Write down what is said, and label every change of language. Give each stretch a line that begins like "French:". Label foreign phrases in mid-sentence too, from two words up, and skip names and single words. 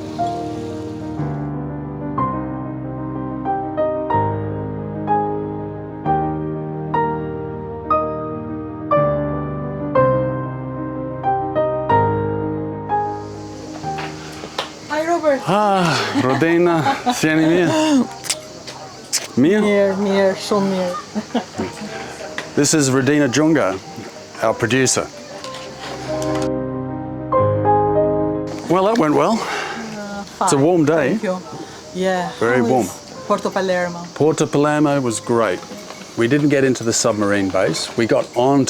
English: Hi, Robert.
Albanian: Rodina, sjeni mirë? Mirë? Mirë, shumë mirë.
English: This is Rodina Junga, our producer. Well, that went well. It's a warm day. Thank you. Yeah. Very warm. Porto Palermo. Porto Palermo was great. We didn't get into the submarine base.